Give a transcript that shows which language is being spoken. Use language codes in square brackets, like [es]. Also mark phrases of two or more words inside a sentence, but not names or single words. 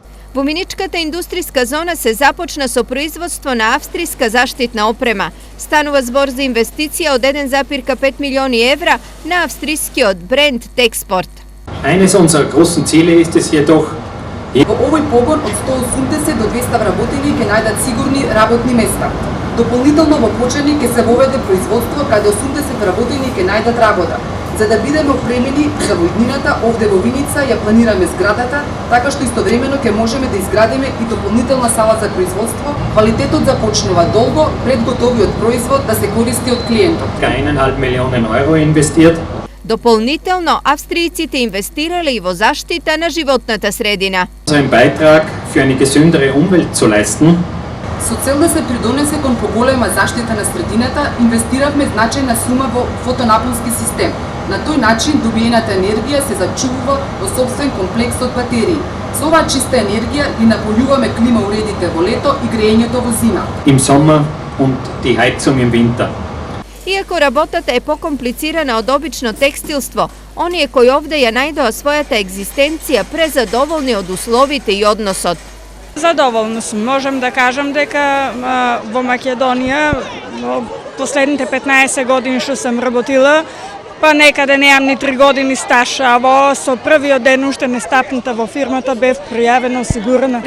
[mk] Вуминичката индустријска зона се започна со производство на австријска заштитна опрема. Станува збор за инвестиција од 1,5 милиони евра на австријскиот бренд Techsport. [de] Eines unserer großen Ziele ist es jedoch, [mk] Во овој погон од 180 до 200 вработени ќе најдат сигурни работни места. Дополнително во Почани ќе се воведе производство каде 80 вработени ќе најдат работа. За да бидеме опремени за војнината, овде во Виница ја планираме зградата, така што истовремено ќе можеме да изградиме и дополнителна сала за производство. Квалитетот започнува долго пред готовиот производ да се користи од клиентот. [de] 1,5 Millionen Euro investiert. [mk] Дополнително, австријците инвестирале и во заштита на животната средина. [de] Einen Beitrag für eine gesündere Umwelt zu leisten. [mk] Со цел да се придонесе кон поголема заштита на средината, инвестиравме значајна сума во фотонапонски систем. На тој начин добиената енергија се зачувува во собствен комплекс од батерии. Со оваа чиста енергија ги наполјуваме клима уредите во лето и грејењето во зима. [de] Im Sommer und die Heizung im Winter. [mk] Иако работата е покомплицирана од обично текстилство, оние кои овде ја најдоа својата екзистенција презадоволни од условите и односот. Задоволна сум. Можам да кажам дека во Македонија во последните 15 години што сум работила, па некаде неам ни 3 години стаж, а со првиот ден уште не стапната во фирмата бев пријавена, осигурена.